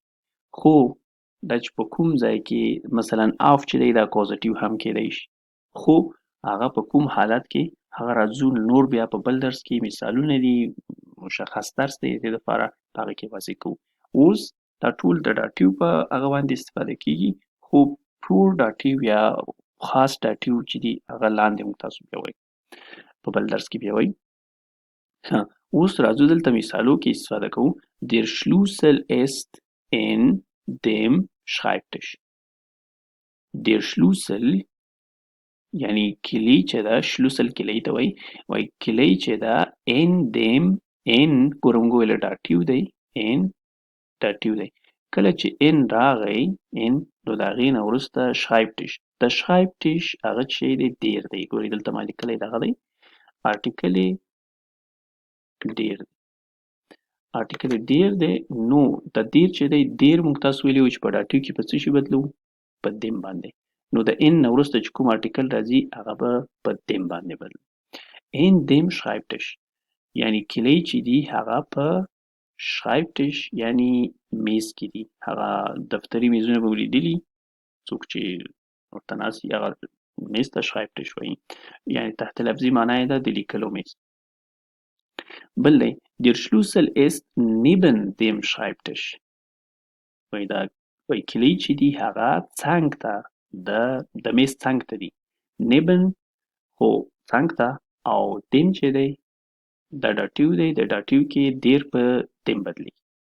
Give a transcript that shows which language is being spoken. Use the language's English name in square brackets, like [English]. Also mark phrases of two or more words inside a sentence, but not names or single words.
[Pashto] خو دا چې په کوم ځای کې مثلا auf چې دی دا اکوزیټیو هم کیدی شي. خو هغه په کوم حالت کې هغه راځو نور بیا په بل درس کې مثالونه دي مشخص درس دی د دې لپاره په هغه کې واضح کوو. اوس دا ټول د داتیو په هغه باندې استفاده کیږي خو پور داتیو یا خاص داتیو چې دي هغه لاندې موږ تاسو بیا وایو. په بل درس کې بیا وایو. اوس راځو دلته مثالو کې استفاده کوو. [German] Der Schlüssel ist in dem Schreibtisch. Der Schlüssel [Pashto] یعنی کلی چې ده شلوسل کلی ته وایي کلی چې ده [German] in dem [Pashto] in ګوره موږ ویله ډاټیو دی in ډاټیو دی کله چې in راغی in نو د هغې نه وروسته Schreibtisch د Schreibtisch هغه چې دی دیر دی ګورئ دلته ما لیکلی دغه دی آرټیکل یې ډیر دی آرټیکل یې ډیر دی نو د دیر چې دی دیر موږ تاسو ویلي وو چې په ډاټیو کې په څه شي بدلو په دیم باندې نو د ان نه وروسته چې کوم آرټیکل راځي هغه به په دیم باندې بدلو [German] in dem Schreibtisch [Pashto] یعنی کلی چې دی هغه په Schreibtisch یعنی میز کې دي هغه دفتري میزونه به ولیدلي څوک چې ورته ناست وي هغه میز ته Schreibtisch وایي یعنی تحت لفظي معنا یې ده د لیکلو میز. بل دی [German] Der Schlüssel ist neben dem Schreibtisch [Pashto] وایي دا وایي کلی چې دی هغه څنګ ته د میز څنګ ته دي neben خو څنګ ته او dem چې دی دا ډاټیو دی د ډاټیو کې دیر په dem بدلیږي.